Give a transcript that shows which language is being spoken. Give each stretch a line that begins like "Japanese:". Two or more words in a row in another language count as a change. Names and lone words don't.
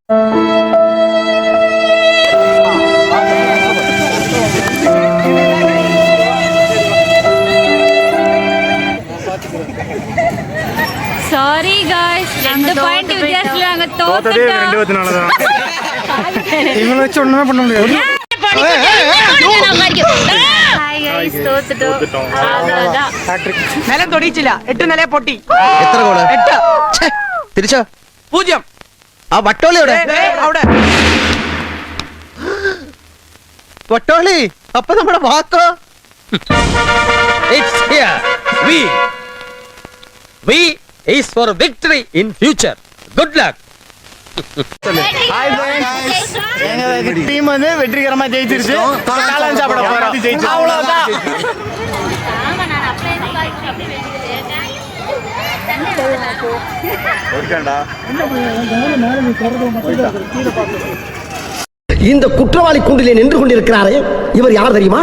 Tamil: சாரி காய்ஸ், 2 பாயிண்ட் வித்தியாசத்துல நாங்க தோத்துட்டோம். 24 தான். இவங்களை வச்சு ஒண்ணுமே பண்ண முடியாது. ஹாய் गाइस, தோத்துட்டோம். அவ்வளவுதான்.
Malayalam: നിലം തൊടിയിച്ചില്ല. 8 നില പൊട്ടി. എത്ര ഗോള്? 8. തിരിച്ചോ? 0. ആ വട്ടോളി എവിടെ? അവിടെ. വട്ടോളി അപ്പൊ നമ്മുടെ വാക്കോ?
English: It's here. We is for victory in future. Good luck.
Tamil: ஹாய் ஃப்ரெண்ட்ஸ், எங்க டீம் வந்து வெற்றிகரமா ஜெயிச்சிருச்சு. காளான் சாப்பிட போறோம். அவ்வளவுதான். ஆமா, நான் அப்ளை பண்ணி இந்த குற்றவாளி கூண்டிலே நின்று கொண்டிருக்கிறாரே, இவர் யார் தெரியுமா?